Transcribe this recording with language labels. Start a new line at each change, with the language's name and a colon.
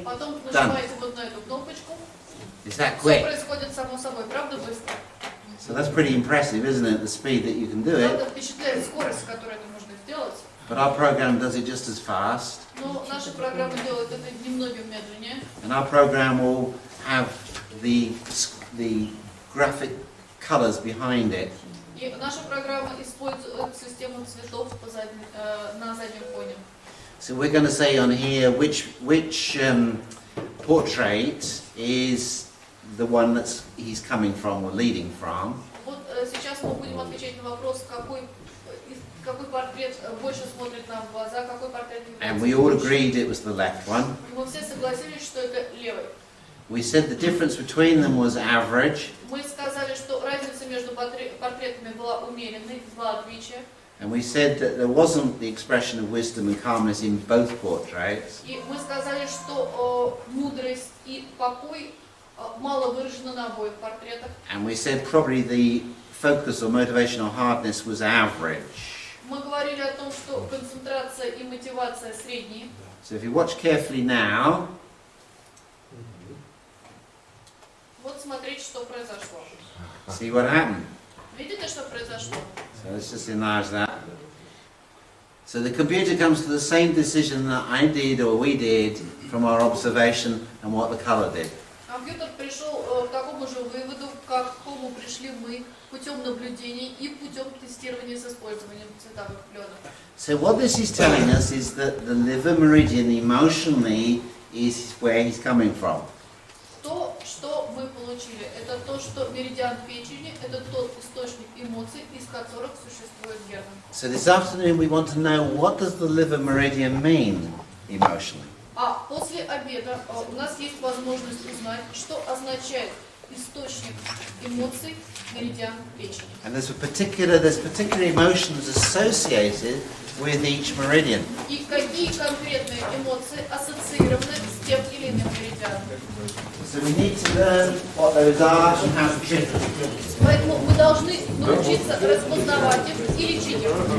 Russian: Потом нажимаете вот на эту кнопочку.
English: Is that
Russian: Все
English: quick?
Russian: происходит само собой, правда быстро?
English: So that's pretty impressive, isn't it? The speed that you can do
Russian: Правда
English: it.
Russian: впечатляет скорость, с которой это можно сделать.
English: But our program does it just as fast.
Russian: Но наша программа делает это немногим медленнее.
English: And our program will have the graphic colors behind it.
Russian: И наша программа использует систему цветов на заднем фоне.
English: So we're going to say on here which portrait is the one that he's coming from or leading from.
Russian: Вот сейчас мы будем отвечать на вопрос, какой портрет больше смотрит нам в глаза, какой портрет
English: And we all agreed it was the left one.
Russian: И мы все согласились, что это левый.
English: We said the difference between them was average.
Russian: Мы сказали, что разница между портретами была умеренной, два отличия.
English: And we said that there wasn't the expression of wisdom and calmness in both portraits.
Russian: И мы сказали, что мудрость и покой мало выражены на обоих портретах.
English: And we said probably the focus or motivational hardness was average.
Russian: Мы говорили о том, что концентрация и мотивация средние.
English: So if you watch carefully now,
Russian: Вот смотрите, что произошло.
English: see what happened.
Russian: Видите, что произошло?
English: So let's just enlarge that. So the computer comes to the same decision that I did or we did from our observation and what the color did.
Russian: Компьютер пришел к такому же выводу, к какому пришли мы путем наблюдений и путем тестирования с использованием цветовых пленок.
English: So what this is telling us is that the liver meridian emotionally is where he's coming from.
Russian: То, что мы получили, это то, что меридиан печени – это тот источник эмоций, из которых существует герман.
English: So this afternoon we want to know, what does the liver meridian mean emotionally?
Russian: А после обеда у нас есть возможность узнать, что означает источник эмоций меридиан печени.
English: And there's particular emotions associated with each meridian.
Russian: И какие конкретные эмоции ассоциированы с тем или иным меридианом.
English: So we need to learn what those are and how to treat them.
Russian: Поэтому мы должны научиться распознавать их и лечить их.